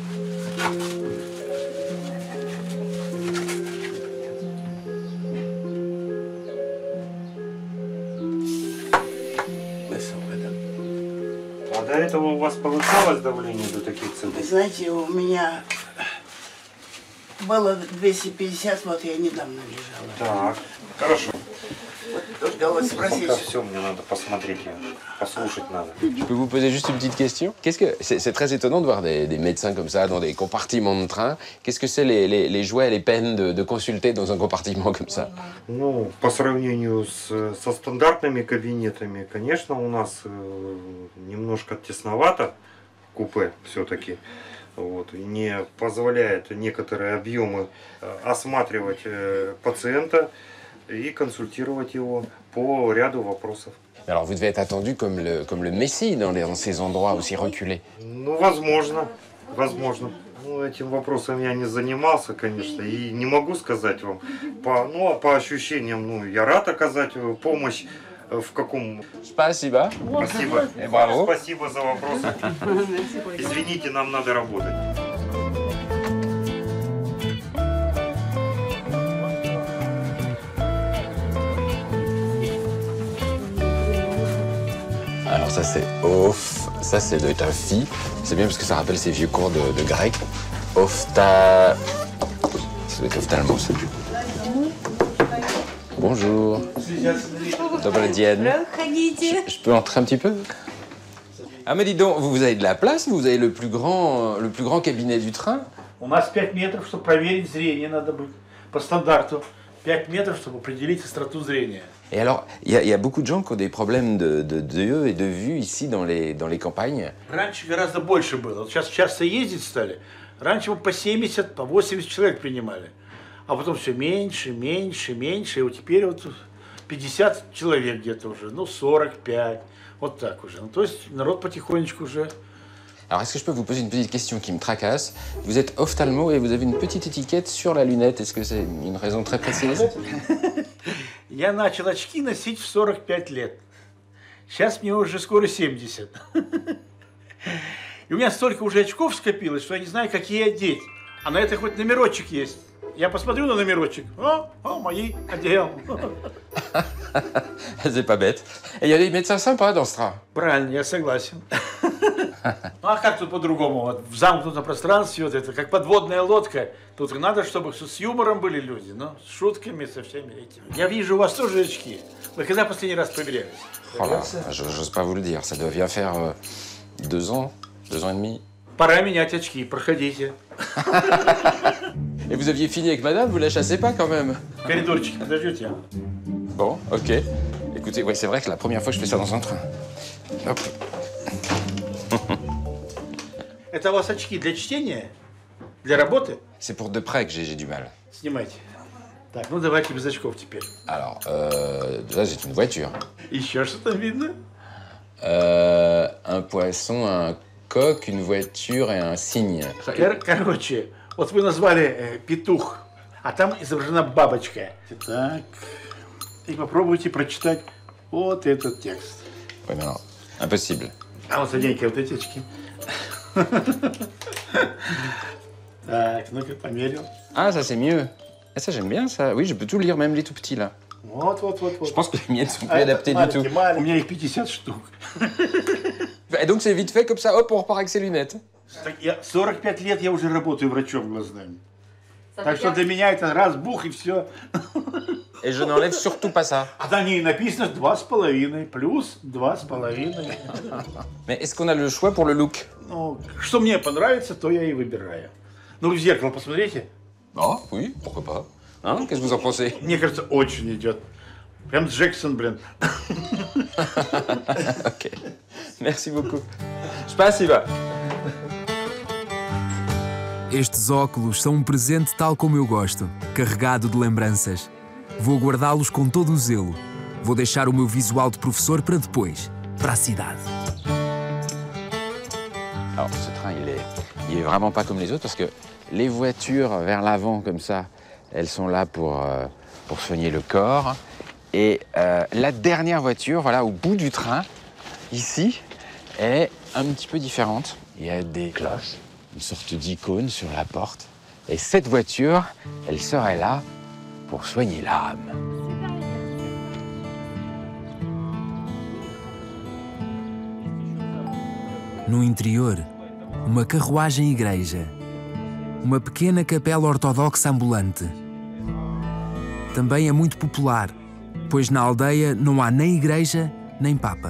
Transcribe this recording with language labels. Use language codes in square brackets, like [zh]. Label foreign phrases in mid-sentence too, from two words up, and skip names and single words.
[ru] А до этого у вас повышалось давление до таких цен? Вы знаете, у меня было 250, вот я недавно лежала. Так, хорошо. Вот только вот спросить. Пока все, мне надо посмотреть, послушать надо. [fr] Je peux vous poser juste une petite question? C'est très étonnant de voir des médecins comme ça dans des compartiments de train. Qu'est-ce que c'est les joies et les peines de consulter dans un compartiment comme ça? [ru] Ну, по сравнению со стандартными кабинетами, конечно, у нас немножко тесновато купе все-таки. Вот, не позволяет некоторые объемы осматривать пациента и консультировать его по ряду вопросов. [fr] Alors vous devez être attendu comme le Messie dans ces endroits aussi reculés. [ru] Ну, возможно, возможно. Ну, этим вопросом я не занимался, конечно, и не могу сказать вам. По ощущениям, ну, я рад оказать помощь. В каком... Спасибо. Спасибо. Браво. Спасибо за вопрос. Извините, нам надо работать. [fr] Alors ça c'est off, ça c'est doit être un phi. C'est bien parce que ça rappelle ces vieux cours de grec. Ça doit être ophtalmo ça. Bonjour. [ru] Добрый день. [fr] Je peux entrer un petit peu? Ah mais dis donc, vous avez de la place? Vous avez le plus grand cabinet du train? [ru] У нас 5 метров, чтобы проверить зрение, надо быть по стандарту. 5 метров, чтобы определить остроту зрения. [fr] Et alors, il y a beaucoup de gens qui ont des problèmes d'yeux et de vue ici dans les campagnes. [ru] Раньше гораздо больше было. Сейчас часто ездить стали. Раньше мы по 70, по 80 человек принимали. А потом все меньше, меньше, меньше. И вот теперь вот 50 человек где-то уже. Ну, 45. Вот так уже. Ну, то есть народ потихонечку уже... [fr] Alors, est-ce que je peux vous poser une petite question qui me tracasse? Vous êtes ophtalmo et vous avez une petite étiquette sur la lunette. Est-ce que c'est une raison très précise? [ru] Я начал очки носить в 45 лет. Сейчас мне уже скоро 70. И у меня столько уже очков скопилось, что я не знаю, какие одеть. А на это хоть номерочек есть. Я посмотрю на номерочек. О, мои одел. [fr] C'est pas bête. Et il y a des médecins sympas dans ce train. [ru] Правильно, я согласен. Ну а как тут по-другому? Вот в замкнутом пространстве, вот это как подводная лодка. Тут надо, чтобы с юмором были люди, ну, с шутками, со всеми этими. Я вижу, у вас тоже очки. Вы когда последний раз проверялись? [fr] Oh là, j'ose pas vous le dire. Ça doit bien faire 2 ans, 2 ans et demi. [ru] Пора менять очки, проходите. [fr] Et vous aviez fini avec madame, vous la chassez pas quand même? [ru] В коридорчике подождете. [fr] Bon, ok. Écoutez, ouais, c'est vrai que la première fois que je fais ça dans un train. Hop. [ru] Это у вас очки для чтения? Для работы? [fr] C'est pour de près que j'ai du mal. [ru] Снимайте. Так, ну давайте без очков теперь. [fr] Alors, là, j'ai une voiture. [ru] Еще что-то видно? [fr] Un poisson, un coq, une voiture et un cygne. [ru] Короче, вот вы назвали петух, а там изображена бабочка. Так, и попробуйте прочитать вот этот текст. [fr] Oui, mais non, impossible. [ru] А вот оденьте вот эти очки. Так, ну-ка, померил. [fr] Ah, ça c'est mieux. Ah, ça j'aime bien ça. Oui, je peux tout lire, même les tout petits là. [ru] Вот. [fr] Je pense que les miennes sont plus adaptées du tout. [ru] У меня их 50 штук. [fr] Et donc c'est vite fait comme ça, hop, on repart avec ses lunettes. [ru] 45 лет я уже работаю врачом глазными. Так что для меня это раз, бух и все. [fr] Et je n'enlève surtout pas ça. [ru] А на ней написано 2,5 плюс 2,5. [fr] Mais est-ce qu'on a le choix pour le look? Ну, что мне понравится, то я и выбираю. Ну, в зеркало посмотрите. Ah, oui, pourquoi pas. Hein? Qu'est-ce que vous en pensez? [ru] Мне кажется, очень идет. Прям Джексон, блин. [fr] Ok. Merci beaucoup. [ru] Спасибо. [pt] Estes óculos são um presente tal como eu gosto, carregado de lembranças. Vou guardá-los com todo o zelo. Vou deixar o meu visual de professor para depois, para a cidade. [fr] Alors, ce train, il est vraiment pas comme les autres parce que les voitures vers l'avant, comme ça, elles sont là pour soigner le corps. Et la dernière voiture, voilà, au bout du train, ici, est un petit peu différente. Il y a des cloches, une sorte d'icône sur la porte. Et cette voiture, elle serait là pour soigner l'âme. [pt] No interior, uma carruagem-igreja. Uma pequena capela ortodoxa ambulante. Também é muito popular, pois na aldeia não há nem igreja nem papa.